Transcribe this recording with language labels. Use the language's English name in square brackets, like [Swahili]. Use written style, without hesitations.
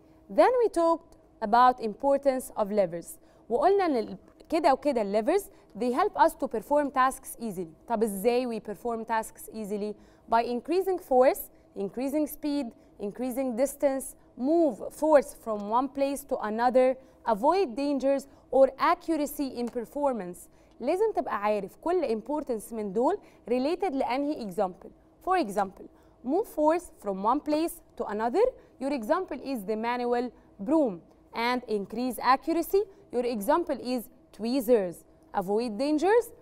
[English] Then we talked about importance of levers. [Arabic] وقلنا ان كده وكده [English] levers they help us to perform tasks easily. [Arabic] طب ازاي [English] we perform tasks easily? By increasing force, increasing speed, increasing distance, move force from one place to another, avoid dangers or accuracy in performance. [Arabic] لازم تبقى عارف كل importance من دول related لأنهي example. [English] For example, move force from one place to another. Your example is the manual broom. And increase accuracy. Your example is tweezers. Avoid dangers.